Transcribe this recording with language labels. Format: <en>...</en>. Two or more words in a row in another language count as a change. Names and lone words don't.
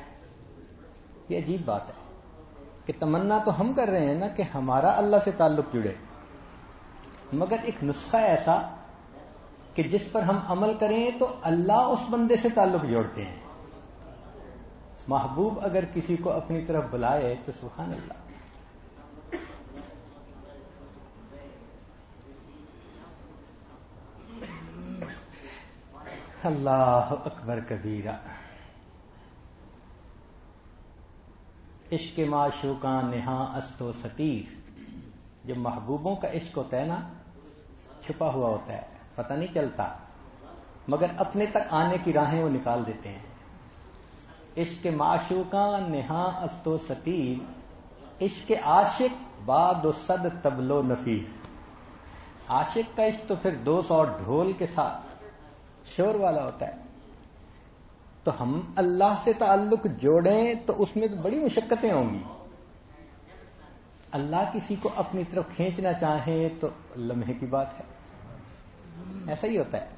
<ur>یہ عجیب بات ہے کہ تمنا تو ہم کر رہے ہیں نا کہ ہمارا اللہ سے تعلق جڑے، مگر ایک نسخہ ایسا کہ جس پر ہم عمل کریں تو اللہ اس بندے سے تعلق جوڑتے ہیں. محبوب اگر کسی کو اپنی طرف بلائے تو</ur> <ar>سبحان اللہ. اللہ اکبر کبیرہ.</ar> <fa>عشق معشوقاں نہاں است و ستیر.</fa> <ur>جب محبوبوں کا عشق ہوتا ہے نا، چھپا ہوا ہوتا ہے، پتہ نہیں چلتا، مگر اپنے تک آنے کی راہیں وہ نکال دیتے ہیں.</ur> <fa>عشق معشوقاں نہاں است و ستیر، عشق عاشق بعد و صد طبل و نفیر.</fa> <ur>عاشق کا عشق تو پھر 200 ڈھول کے ساتھ شور والا ہوتا ہے. تو ہم اللہ سے تعلق جوڑیں تو اس میں تو بڑی مشقتیں ہوں گی. اللہ کسی کو اپنی طرف کھینچنا چاہیں تو لمحے کی بات ہے. ایسا ہی ہوتا ہے.</ur>